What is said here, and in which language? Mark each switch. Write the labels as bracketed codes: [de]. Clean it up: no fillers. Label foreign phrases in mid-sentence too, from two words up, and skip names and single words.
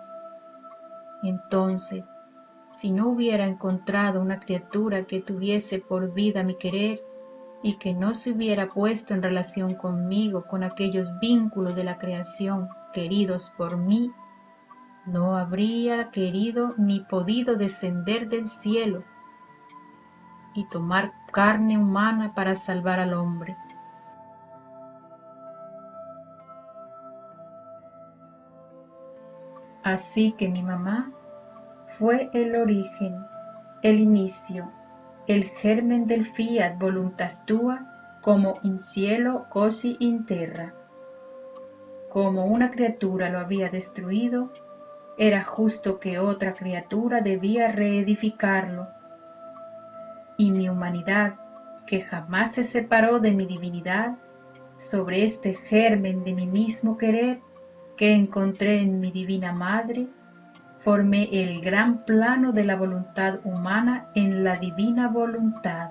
[es] Entonces, si no hubiera encontrado una criatura que tuviese por vida mi querer, y que no se hubiera puesto en relación conmigo con aquellos vínculos de la creación queridos por mí, no habría querido ni podido descender del cielo y tomar carne humana para salvar al hombre. Así que mi mamá fue el origen, el inicio, el germen del [la] fiat voluntas tua, [it] como in cielo così in terra. [es] Como una criatura lo había destruido, era justo que otra criatura debía reedificarlo. Y mi humanidad, que jamás se separó de mi divinidad, sobre este germen de mi mismo querer que encontré en mi divina madre, formé el gran plano de la voluntad humana en la divina voluntad.